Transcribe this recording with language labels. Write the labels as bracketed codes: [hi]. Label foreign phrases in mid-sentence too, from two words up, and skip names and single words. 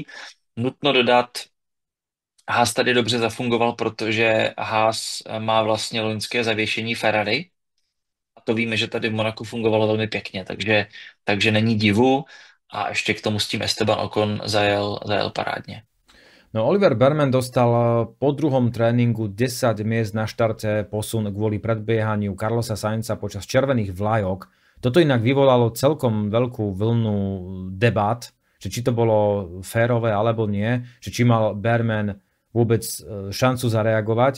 [cs] Nutno dodat, Haas tady dobře zafungoval, protože Haas má vlastně loňské zavěšení Ferrari. A to víme, že tady v Monaku fungovalo velmi pěkně, takže není divu a ještě k tomu s tím Esteban Ocon zajel parádně. [sk] No Oliver Bearman dostal po druhom tréningu 10 miest na štarte posun kvôli predbiehaniu Carlosa Sainza počas červených vlajok. Toto inak vyvolalo celkom veľkú vlnu debát, že či to bolo férové alebo nie, že či mal Bearman vôbec šancu zareagovať.